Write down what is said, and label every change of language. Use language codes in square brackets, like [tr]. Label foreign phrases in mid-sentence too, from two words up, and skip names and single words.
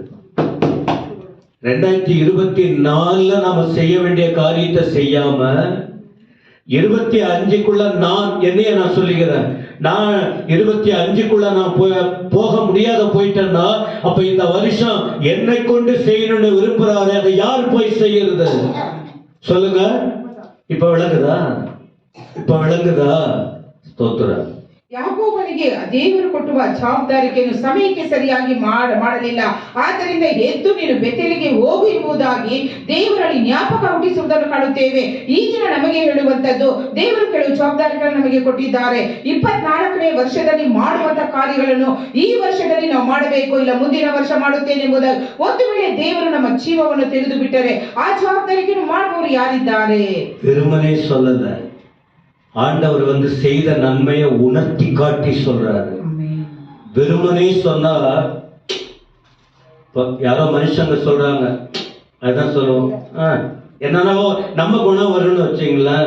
[ta] 2024ல நாம செய்ய வேண்டிய காரியத்தை செய்யாம 25க்குள்ள நான் சொல்லுகிறேன். நான் 25க்குள்ள நான் போக முடியாத போயிட்டேன்னா அப்ப இந்த வருஷம் என்னை கொண்டு செய்யணும்னு விரும்புறாரு. அதை யார் போய் செய்யறது சொல்லுங்க? இப்ப விளங்குதா? [kn] ಸ್ತೋತ್ರ. ಯಾಕೋಬನಿಗೆ ದೇವರು ಕೊಟ್ಟುವ ಜವಾಬ್ದಾರಿಕೆಯನ್ನು ಸಮಯಕ್ಕೆ ಸರಿಯಾಗಿ ಮಾಡಲಿಲ್ಲ. ಆದ್ದರಿಂದ ಎದ್ದು ನೀನು ಬೆತ್ತಲಿಗೆ ಹೋಗು ಎಂಬುದಾಗಿ ದೇವರಲ್ಲಿ ಜ್ಞಾಪಕ ಹುಟ್ಟಿಸುವುದನ್ನು ಕಾಣುತ್ತೇವೆ. ಈ ದಿನ ನಮಗೆ ಹೇಳುವಂತದ್ದು, ದೇವರು ಕೆಲವು ಜವಾಬ್ದಾರಿಗಳನ್ನು ನಮಗೆ ಕೊಟ್ಟಿದ್ದಾರೆ. 24ನೇ ವರ್ಷದಲ್ಲಿ ಮಾಡುವಂತ ಕಾರ್ಯಗಳನ್ನು ಈ ವರ್ಷದಲ್ಲಿ ನಾವು ಮಾಡಬೇಕು, ಇಲ್ಲ ಮುಂದಿನ ವರ್ಷ ಮಾಡುತ್ತೇನೆ ಎಂಬುದಾಗಿ ಒಂದು ವೇಳೆ ದೇವರು ನಮ್ಮ ಜೀವವನ್ನು ತೆಗೆದು ಬಿಟ್ಟರೆ ಆ ಜವಾಬ್ದಾರಿಕೆಯನ್ನು ಮಾಡುವವರು ಯಾರಿದ್ದಾರೆ? [ta] வெறுமனே சொல்லல, ஆண்டவர் செய்த நன்மையை உணர்த்தி காட்டி சொல்றாரு. வெறுமனே சொன்னா யாரோ மனுஷங்க சொல்றாங்க, அதான் சொல்லுவோம். என்னன்னாவோ நம்ம குணம் வரும்னு வச்சுங்களேன்.